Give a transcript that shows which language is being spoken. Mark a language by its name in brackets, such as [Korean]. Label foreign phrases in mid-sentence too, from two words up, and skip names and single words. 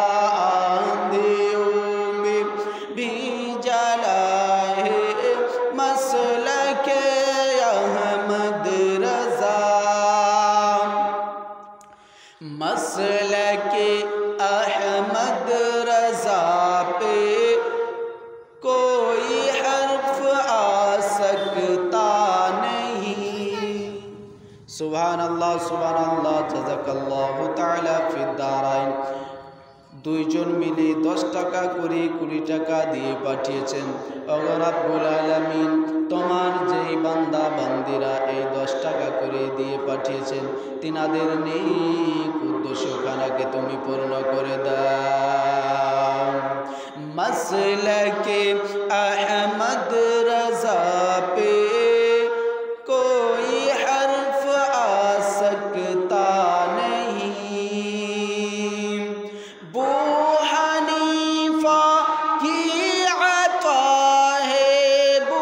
[Urdu] آندھیوں میں بھی جلا ہے مسلک احمد رضا مسلک احمد رضا پہ کوئی حرف آ سکتا نہیں [Arabic] سبحان اللہ جزاك الله تعالى في الدارين [Bangla] দুইজন মিলে 10 টাকা করে 20 টাকা দিয়ে পাঠিয়েছেন ওগো [Arabic] رب العالمين [Bangla] তোমার যেই বান্দা বান্দিরা এই 10 টাকা করে দিয়ে পাঠিয়েছেন তিনাদের নেক উদ্দেশ্যখানাকে তুমি পূর্ণ করে দাও [Urdu] مسلک احمد رضا پہ کوئی حرف آ سکتا نہیں بو حنیفہ کی عطا ہے بو